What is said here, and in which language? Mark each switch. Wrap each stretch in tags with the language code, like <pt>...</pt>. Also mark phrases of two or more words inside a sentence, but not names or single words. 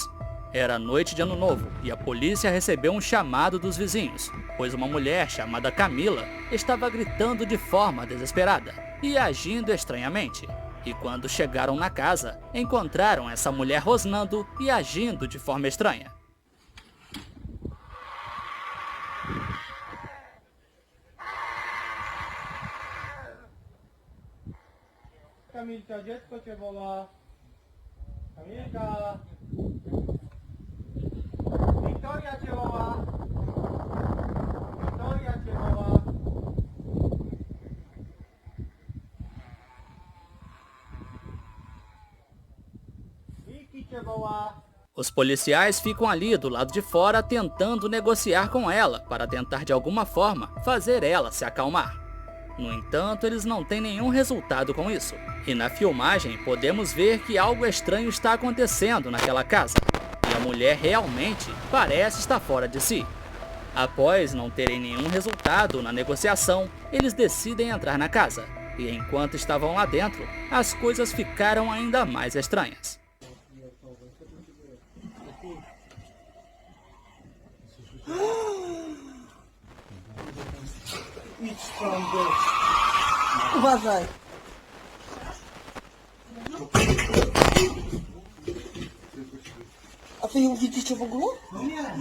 <pt>Era noite de Ano Novo e a polícia recebeu um chamado dos vizinhos, pois uma mulher chamada Camila estava gritando de forma desesperada e agindo estranhamente. E quando chegaram na casa, encontraram essa mulher rosnando e agindo de forma estranha.</pt> <pl>Kamilka, dziecko cię woła. Kamilka. Wiktoria cię woła. Wiktoria cię woła. Wiki cię woła.</pl> <pt>Os policiais ficam ali do lado de fora tentando negociar com ela para tentar de alguma forma fazer ela se acalmar. No entanto, eles não têm nenhum resultado com isso. E na filmagem podemos ver que algo estranho está acontecendo naquela casa. E a mulher realmente parece estar fora de si. Após não terem nenhum resultado na negociação, eles decidem entrar na casa. E enquanto estavam lá dentro, as coisas ficaram ainda mais estranhas.</pt> <pl>Uważaj. A wy ją widzicie w ogóle? Nie.</pl>